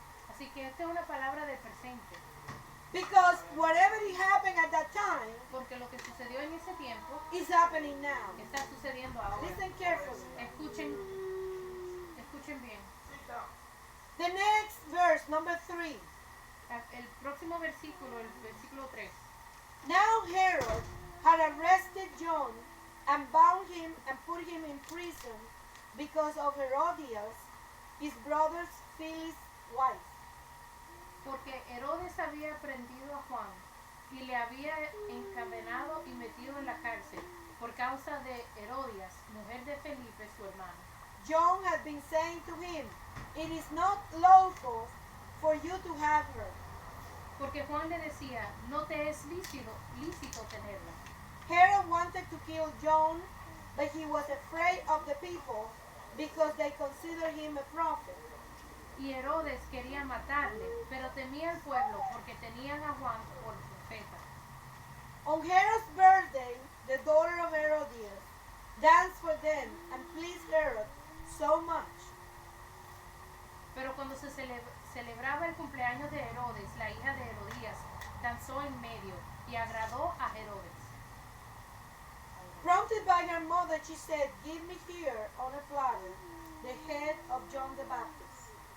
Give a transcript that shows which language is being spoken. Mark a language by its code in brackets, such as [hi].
[es] Así que esta es una palabra de presente, [en] because whatever happened at that time [es] porque lo que sucedió en ese tiempo [en] is happening now. [es] está sucediendo ahora. [en] Listen carefully. [es] Escuchen bien. [en] The next verse, number 3. [es] El próximo versículo, el versículo 3. [en] Now Herod had arrested John and bound him and put him in prison because of Herodias, his brother's Philip's wife. [es] Porque Herodes había prendido a Juan y le había encadenado y metido en la cárcel por causa de Herodias, mujer de Felipe, su hermano. [en] John had been saying to him, it is not lawful for you to have her. [es] Porque Juan le decía, no te es lícito tenerla. [en] Herod wanted to kill John, but he was afraid of the people because they considered him a prophet. [es] Y Herodes quería matarle, pero temía al pueblo porque tenían a Juan por profeta. [en] On Herod's birthday, the daughter of Herodias danced for them and pleased Herod so much. [es] Pero cuando se celebraba el cumpleaños de Herodes, la hija de Herodías danzó en medio y agradó a Herodes. [en] Prompted by her mother, she said, give me here on a platter the head of John the Baptist.